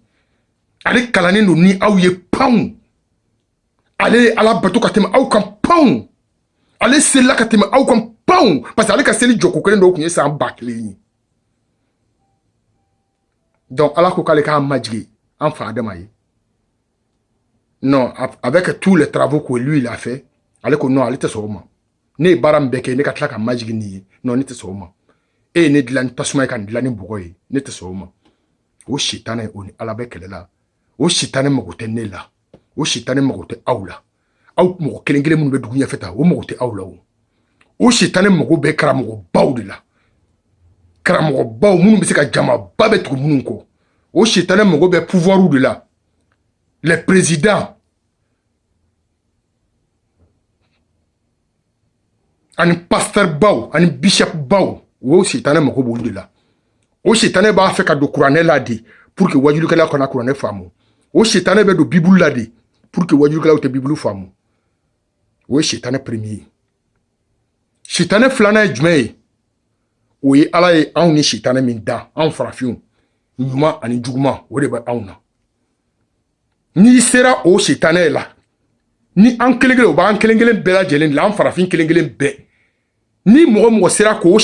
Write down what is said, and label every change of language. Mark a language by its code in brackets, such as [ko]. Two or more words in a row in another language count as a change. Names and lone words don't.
[bm] Ale kalannen don ni aw ye panw. Ale ye Ala bato ka tɛmɛ aw kan panw. Ale selila ka tɛmɛ aw kan panw. Parce que ale ka seli jɔko kelen dɔw tun ye san 1000 ye. Donc Ala ko k'ale k'a majigi an fa Adama ye. [fr] Non, avec tous les travaux que lui il a fait, [bm] ale ko non, ale tɛ sɔn o ma. Ne ye baara min bɛɛ kɛ ne ka tila ka majigi nin ye. Non, ne tɛ sɔn o ma. E ye ne dilan ni tasuma ye ka nin dilan ni bɔgɔ ye. Ne tɛ sɔn o ma. O sitana o ni Ala bɛ kɛlɛ la. O sitana mago tɛ ne la. O sitana mago tɛ aw la. Aw mɔgɔ kelen kelen minnu bɛ dugu ɲɛfɛ ta o mago tɛ aw la o. O sitana mago bɛ karamɔgɔbaw de la. Karamɔgɔbaw minnu bɛ se ka jamaba bɛ tugu minnu kɔ. O sitana mago bɛ pouvoiru de la. [fr] Les présidents [bm] ani pasteur baw ani bishop baw o sitana mago b'olu de la. O sitana b'a fɛ ka don kuranɛ la de [fr] pour que [bm] wajulikɛlaw kana kuranɛ faamu. O sitana bɛ don bible la de [fr] pour que [bm] wajulikɛlaw tɛ bible faamu. O ye sitana premier. Sitana filanan ye jumɛn ye? O ye Ala ye anw ni sitana min da anw farafinw ɲuman ani juguman o de bɛ anw na. N'i sera o sitana la ni an kelen kelen o b'an kelen kelen bɛɛ lajɛlen la an farafin kelen kelen bɛɛ ni mɔgɔ sera k'o